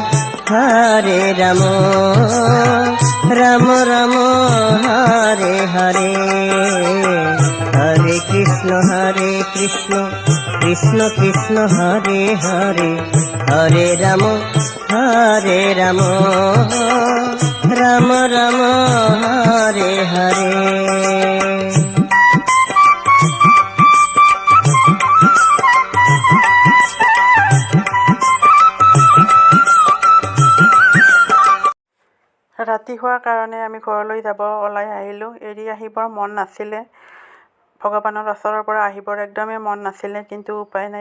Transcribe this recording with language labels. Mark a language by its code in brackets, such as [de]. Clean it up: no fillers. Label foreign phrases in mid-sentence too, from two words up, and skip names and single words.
[sa] রাম রাম হরে হরে। হরে কৃষ্ণ কৃষ্ণ কৃষ্ণ হরে হরে, হরে রাম রাম রাম হরে হরে। [as] ৰাতি হোৱাৰ কাৰণে আমি ঘৰলৈ যাব ওলাই আহিলোঁ। এৰি আহিবৰ মন নাছিলে, ভগৱানৰ ওচৰৰ পৰা আহিবৰ একদমেই মন নাছিলে, কিন্তু উপায় নাই।